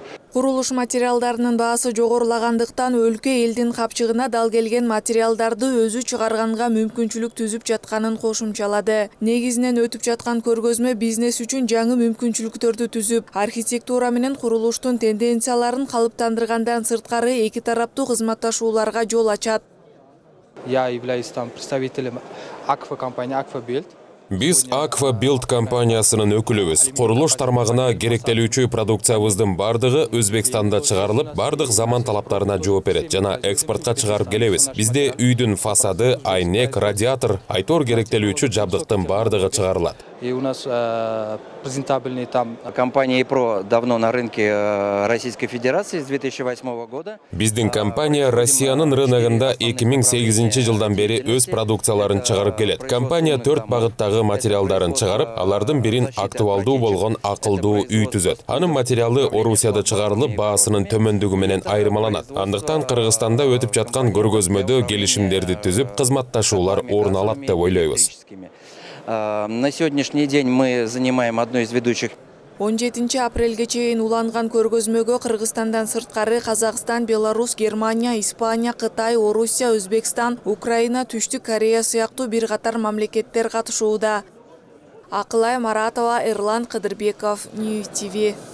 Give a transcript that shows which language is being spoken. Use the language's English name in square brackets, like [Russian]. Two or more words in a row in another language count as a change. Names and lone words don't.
[Kyrgyz] Курулуш материалдарынын баасы жогорулагандыктан өлкө элдин капчыгына дал келген материалдарды өзү чыгарганга мүмкүнчүлүк түзүп жатканын кошумчалады. Негизинен өтүп жаткан көргөзмө бизнес үчүн жаңы мүмкүнчүлүктөрдү түзүп, архитектура менен курулуштун тенденцияларын калыптандыргандан сырткары эки тараптуу кызматташууларга жол ачат. [Russian] Я являюсь там представителем компании Аква Билд. [Kyrgyz] Биз Аква Билд компаниясынын өкүлүбүз. Курулуш тармагына керектелүүчү продукциябыздын бардыгы Өзбекстанда чыгарылып, бардык заман талаптарына жооп берет жана экспортко чыгарып келебиз. Бизде үйдүн фасады, айнек, радиатор, айтор керектелүүчү жабдыктын бардыгы чыгарылат. [Russian] И у нас презентабельный там. Компания ИПРО давно на рынке Российской Федерации с 2008 года. [Kyrgyz] Биздин компания Россиянын рыногында 2008 жылдан бери өз продукцияларын чыгарып келет. Компания 4 багыттагы материалдарын чыгарып, алардын бирин актуалдуу болгон акылдуу үй түзөт. Анын материалы Орусияда чыгарылып, баасынын төмөндүгү менен айырмаланат. Андыктан Кыргызстанда өтүп жаткан көргөзмөдө келишимдерди түзүп, кызматташуулар орун алат деп ойлойбуз. [Russian] На сегодняшний день мы занимаем одну из ведущих. [Kyrgyz] 17 апрелге чейин уланган көргөзмөгө Кыргызстандан сырткары Казакстан, Беларусь, Германия, Испания, Кытай, Орусия, Өзбекстан, Украина, Түштүк Корея сыяктуу бир катар мамлекеттер катышууда. Акылай Маратова, Эрлан Кыдырбеков, Нью ТВ.